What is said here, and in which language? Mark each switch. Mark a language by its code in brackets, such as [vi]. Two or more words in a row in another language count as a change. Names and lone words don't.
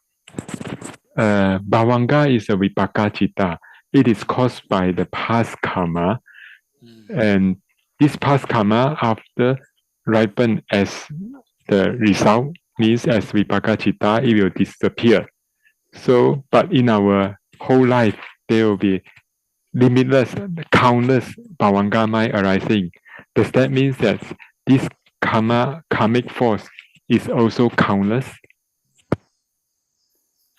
[en] Bhavanga is a [pi] vipaka citta. [en] It is caused by the past karma, and this past karma after ripen as the result means as [pi] vipaka citta, [en] it will disappear. So, but in our whole life, there will be limitless, countless bhavanga mind arising. Does that mean that this karmic force is also countless?